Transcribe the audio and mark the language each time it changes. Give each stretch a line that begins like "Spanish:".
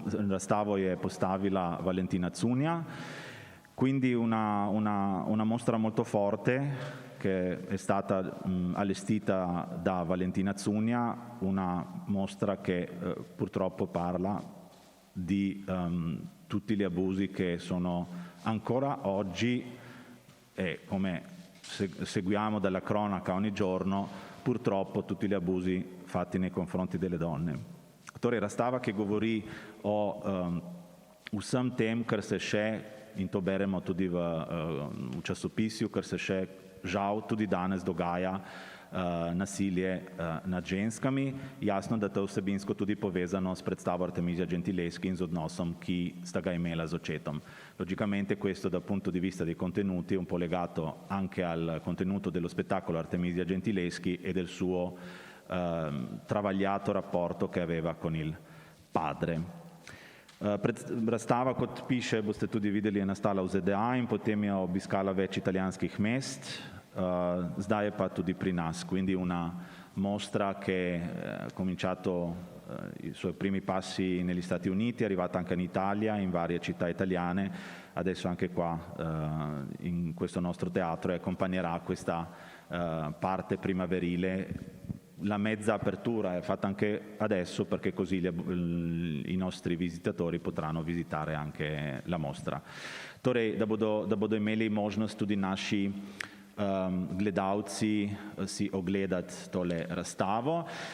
Slovenian: Razstavo je postavila
Italian: Valentina Cunja, quindi una mostra molto forte che è stata allestita da Valentina Cunja, una mostra che purtroppo parla di tutti gli abusi che sono ancora oggi, e come seguiamo dalla cronaca ogni giorno, purtroppo tutti gli abusi fatti nei confronti delle donne.
Slovenian: Torej, razstava, ki govori o vsem tem, kar se še, in to beremo tudi v časopisju, kar se še žal tudi danes dogaja, nasilje nad ženskami. Jasno, da to vsebinsko tudi povezano s predstavo Artemisia Gentileschi in z odnosom, ki sta ga imela z očetom.
Italian: Logicamente questo dal punto di vista dei contenuti è un po' legato anche al contenuto dello spettacolo Artemisia Gentileschi e del suo travagliato rapporto che aveva con il padre.
Slovenian: Razstava, kot piše, boste tudi videli, je nastala v ZDA in potem je obiskala več italijanskih mest. Zdaj je pa tudi pri nas,
Italian: quindi una mostra che ha cominciato i suoi primi passi negli Stati Uniti, è arrivata anche in Italia, in varie città italiane, adesso anche qua in questo nostro teatro, e accompagnerà questa parte primaverile. La mezza apertura è fatta anche adesso perché così i nostri visitatori potranno visitare anche la mostra.
Slovenian: Torej, da bodo imeli možnost tudi naši gledalci si ogledati tole razstavo.